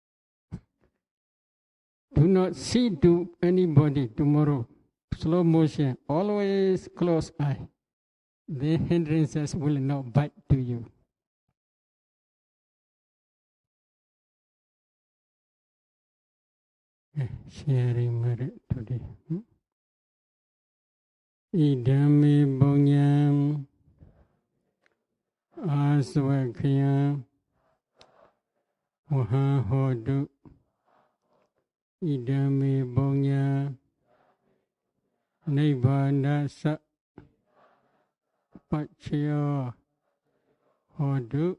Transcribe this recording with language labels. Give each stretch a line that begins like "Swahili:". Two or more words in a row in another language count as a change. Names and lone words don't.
English: Do not see to anybody tomorrow. Slow motion, always close eye. The hindrances will not bite to you. Sharing merit today.
Pali: Idami bonyam aswakhyam waha hodu. Idami bonyam nibbana sa Pachayo hodu.